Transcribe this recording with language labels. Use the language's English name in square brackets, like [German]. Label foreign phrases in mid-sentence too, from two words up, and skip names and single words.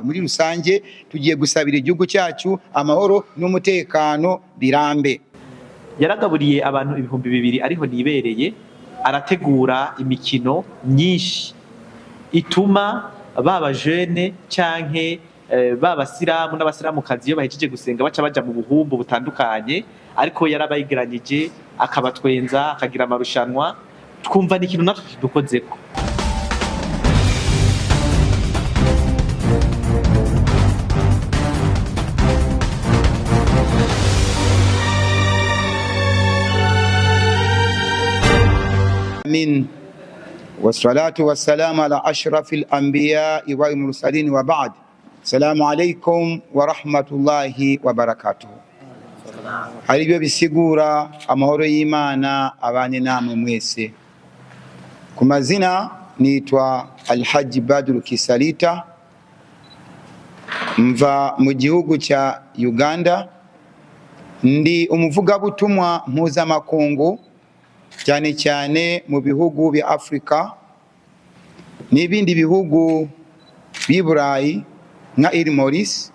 [Rundi] Muri rusange tugiye gusabira igihugu cyacu amahoro n'umutekano birambe. Yaragaburiye abantu 2000 ariho nibereye, arategura imikino myinshi ituma baba jeune canke babasiramu n'abasiramukazi iyo bahejeje gusenga baca baja mu buhumbu butandukanye, ariko yarabayigeranyije akabatwenza akagira amarushanwa, twumva ni ikintu natwe kidukozeko. Amin. [Arabic] والصلاة والسلام على أشرف الأنبياء والمرسلين وبعد. السلام عليكم ورحمة الله وبركاته. [Rundi] Haribyo bisigura amahoro y'Imana abane namwe mwese. Ku mazina nitwa Alhaji Badru Kisalita, mva mu gihugu cya Uganda, ndi umuvugabutumwa mpuzamakungu cyane cyane mu bihugu bya Afrika n'ibindi bihugu b'i Burayi nka Maurice.